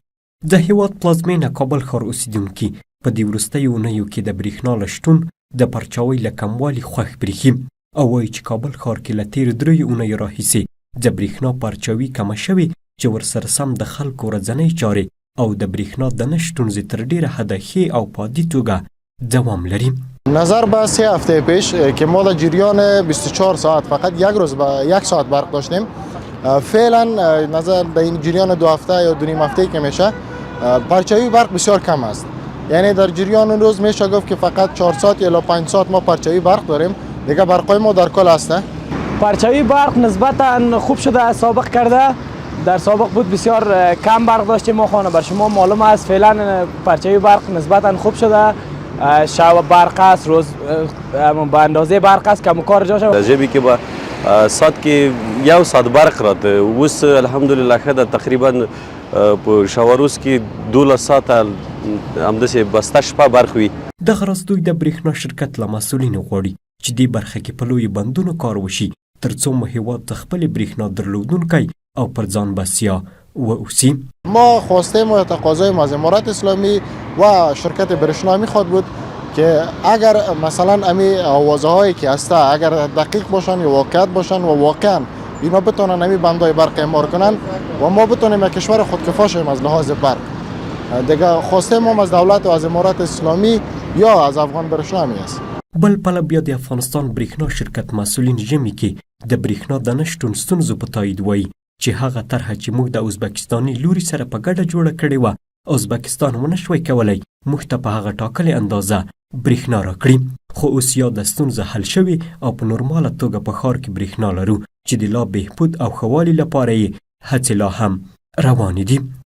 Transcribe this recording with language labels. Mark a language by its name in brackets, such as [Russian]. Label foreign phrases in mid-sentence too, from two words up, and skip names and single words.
[Pashto] د هېواد پلازمېنه کابل ښار اوسیدونکي په دې وروستیو اونیو کې د برېښنا له شتون، د پرچاوۍ له کموالي خوښ برېښي او وایي چې کابل ښار کې له تېرو 3 اونیو راهیسې د برېښنا پرچاوي کمه شوې چې ورسره سم د خلکو ورځنۍ چارې او د برېښنا د نه شتونزې تر ډېره حده ښې او په عادي توګه دوام لري. [Persian] نظر به 3 هفته پیش که ما در جریان 24 ساعت فقط یک روز با 1 ساعت برق داشتیم، فعلا نظر در این جریان 2 هفته یا 2 نیم هفته که میشه پرچاوی برق بسیار کم است. یعنی در جریان روز میشه گفت که فقط 4 ساعت یا 5 ساعت ما پرچاوی برق داریم، دیگه برقای ما در کل هسته. پرچاوی برق نسبتا خوب شده، سابق کرده. در سابق بود بسیار کم برق داشتیم ما خانه، بر شما معلوم است فعلا پرچاوی برق نسبتا خوب شده. شب برق است، روز به اندازه برق است که کار جاشه. جبی که با ساعت که 1 ساعت برق [Pashto] راته اوس الحمدلله ښه ده، تقریبا په شاوروز کې 12 ساعته همداسې بسته شپه برق وي. دغه راز دوی د برېښنا شرکت له مسؤلینو غواړي چې دې برخه کې په لویو بندونو کار وشي تر څو مو هېواد د خپلې برېښنا درلودونکی او پر ځان بسیا واوسي. [Persian] ما خواستیم و تقاضای ما از امارت اسلامی و شرکت برېښنا میخواد بود که اگر مثلا امی آوازه هایی که هسته اگر دقیق باشن یا واقعیت باشن و واقعا اینا بتونن امی بندای برق اعمار کنن و ما بتونیم یک کشور خودکفا شیم از لحاظ برق. دیگه خواسته ما از دولت و از امارت اسلامی یا از افغان برېښنا می است. [Pashto] بل پله بیا د افغانستان برېښنا شرکت مسؤلین ژمي کې د برېښنا د نه شتون ستونزو په تایید وایي چې هغه طرحه چې موږ د ازبکستاني لوري سره په ګډه جوړه کړې وه، ازبکستان ونه شوی کولی موږ ته په هغه ټاکلې اندازه برېښنا راکړي. خو اوس یا د ستونزه حل شوې او په نورماله توګه په ښار کې برېښنا لرو چې د لا بهبود او ښه والي لپاره یې هڅې لا هم روانې دي.